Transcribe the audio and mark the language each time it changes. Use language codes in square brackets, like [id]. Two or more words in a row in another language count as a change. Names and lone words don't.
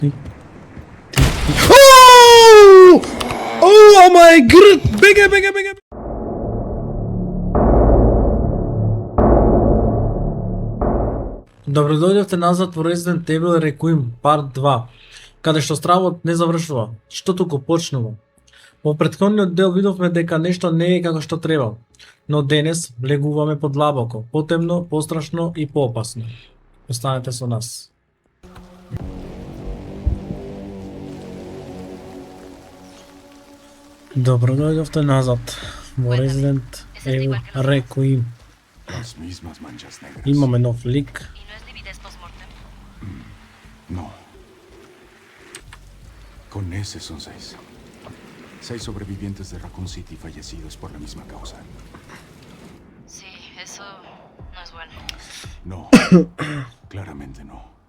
[en] Oh my god! [mk] Беге! Добро дојдовте назад во Resident Evil Requiem Part 2, каде што стравот не завршува, што туку почнува. Во претходниот дел видовме дека нешто не е како што треба, но денес влегуваме подлабоко, потемно, пострашно и поопасно. Останете со нас. Добро дојдовте назад во Resident Evil Requiem. Имаме нов лик. [es] No. Con ese son 6. 6 sobrevivientes de Raccoon City fallecidos por la misma causa. Sí, eso no es bueno. No, claramente no.